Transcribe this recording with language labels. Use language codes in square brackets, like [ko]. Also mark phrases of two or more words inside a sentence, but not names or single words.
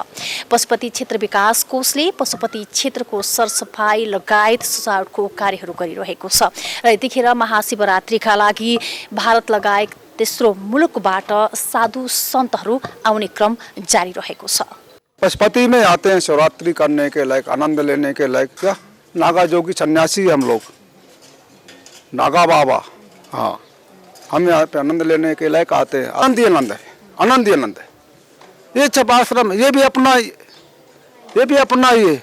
[ne] पशुपति क्षेत्र विकास कोषले पशुपति क्षेत्रको सरसफाई लगायत सजावटको कार्यहरू गरिरहेको छ र यतिखेर महाशिवरात्रिका लागि भारत लगायत तेस्रो मुलुकबाट साधु सन्तहरू आउने क्रम जारी रहेको छ। [hi] पशुपति में आते हैं शिवरात्रि करने के लायक, आनंद लेने के लायक। क्या नागा जोगी सन्यासी हम लोग, नागा बाबा। हाँ, हम यहाँ पे आनंद लेने के लायक आते हैं। आनंद ही आनंद है, आनंद ही आनंद है। ये सब आश्रम ये भी अपना ही है।